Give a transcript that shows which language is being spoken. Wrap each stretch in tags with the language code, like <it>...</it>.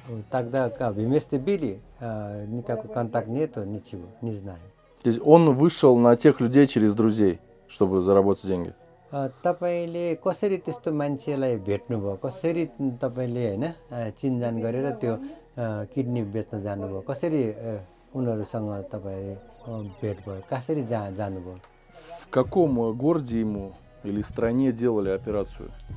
<ru>Тогда вместе были, никакой контакт нету, ничего, не знаю. То есть он вышел на тех людей через друзей, чтобы заработать деньги?</ru> <ne>तपाईँले कसरी त्यस्तो मान्छेलाई भेट्नुभयो कसरी तपाईँले हैन चिनजान गरेर त्यो किडनी बेच्न जानुभयो कसरी उनीहरुसँग तपाईँ भेट भयो कसरी जानुभयो</ne> <ru>В каком городе ему или стране делали операцию?</ru>